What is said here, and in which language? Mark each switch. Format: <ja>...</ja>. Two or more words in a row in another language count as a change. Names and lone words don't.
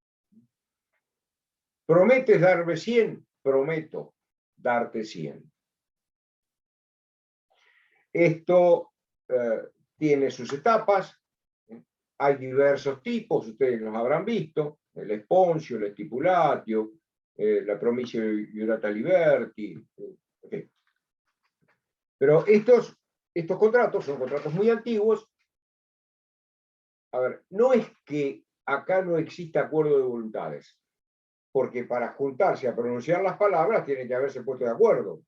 <es>¿Prometes darme 100? Prometo darte 100. Esto tiene sus etapas. Hay diversos tipos, ustedes los habrán visto: el esponsio, el stipulatio, la</es> <la>promisio iurata liberti.</la> <es>Okay. Pero estos contratos son contratos muy antiguos. A ver, no es que acá no exista acuerdo de voluntades, porque para juntarse a pronunciar las palabras tienen que haberse puesto de acuerdo.</es>